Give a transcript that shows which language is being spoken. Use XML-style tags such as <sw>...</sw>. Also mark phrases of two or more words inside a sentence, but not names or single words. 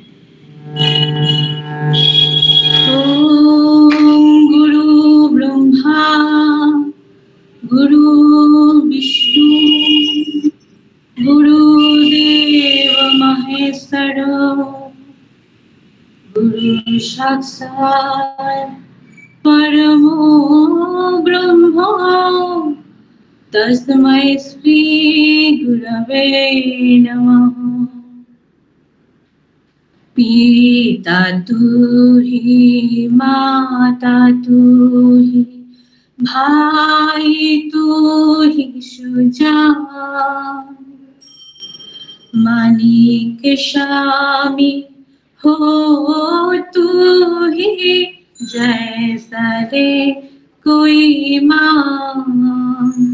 <sa>গুরু ব্রহ্মা গুরু বিষ্ণু গুরুদেব মহেশ্বর গুরু সাক্ষাৎ परमो ब्रह्म तस्मै श्री गुरवे नमः।</sa> <hi>पिता तू ही, माता तू ही, भाई तू ही सुजान, मानिक स्वामी हो तू ही, जैसा रे कोई मान।</hi>